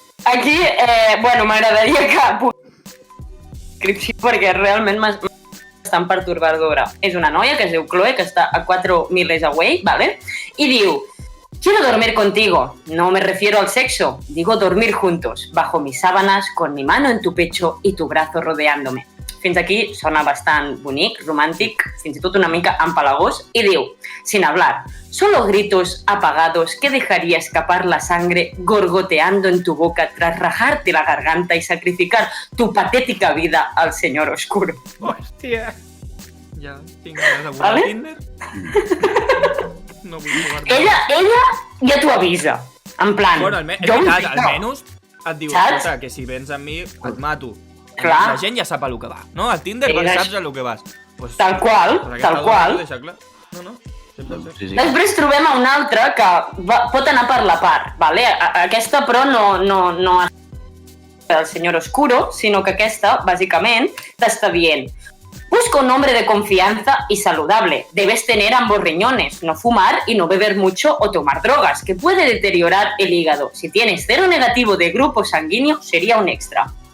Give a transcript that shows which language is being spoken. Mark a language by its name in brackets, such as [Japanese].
[Catalan] Aquí, bueno, m'agradaria que descripció perquè realment m'està bastant pertorbadora. És una noia que es diu Chloe, que està a 4 [English] miles away, [Catalan] ¿vale? I diu: [Spanish] Quiero dormir contigo. No me refiero al sexo. Digo dormir juntos, bajo mis sábanas, con mi mano en tu pecho y tu brazo rodeándome. [Catalan] Fins aquí sona bastant bonic, romàntic, fins i tot una mica empalagós, i diu, [Spanish] sin hablar, solo gritos apagados que dejaría escapar la sangre gorgoteando en tu boca tras rajarte la garganta y sacrificar tu patética vida al señor oscuro. [Catalan] Hòstia. Ja tinc ganes de Vale. Tinder. No vull jugar. Ella ja t'ho avisa, en plan... Bueno, és veritat, almenys et diu, Saps? escolta, que si vens amb mi, et mato. Clar. La gent ja sap a lo que va, no? Al Tinder saps a lo que vas. Pues, Tal qual, pues tal aquesta qual. dona, deixa clar. No, sempre sé. Sí, sí. Després trobem a una altra que pot anar per la part, ¿vale? Aquesta, però, no és el señor oscuro, sinó que aquesta, bàsicament, t'està dient [Spanish] busca un hombre de confianza y saludable. Debes tener ambos riñones, no fumar y no beber mucho o tomar drogas, que puede deteriorar el hígado. Si tienes cero negativo de grupo sanguíneo, sería un extra.